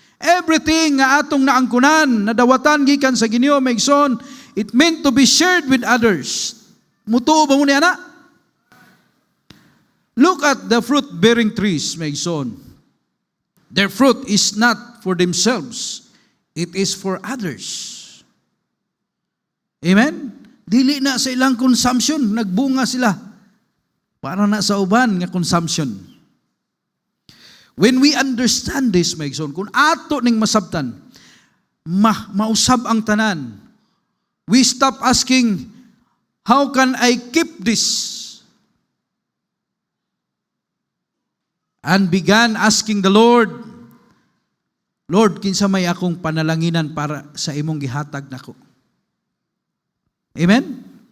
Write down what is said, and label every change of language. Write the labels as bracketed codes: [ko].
[ceb] Everything nga atong naangkunan, nadawatan gikan sa Ginoo maigsoon, [en] it meant to be shared with others. [ceb] Mutuo ba mo niya na? [en] Look at the fruit-bearing trees, maigsoon. Their fruit is not for themselves. It is for others. Amen? [ceb] Dili na sa ilang consumption, nagbunga sila. Para na sa uban nga consumption. [en] When we understand this, maigsoon, [ceb] kung ato ning masabtan, mausab ang tanan, [en] we stop asking, how can I keep this? And began asking the Lord, Lord, [ceb] kinsa may akong panalanginan para sa imong gihatag nako. Amen?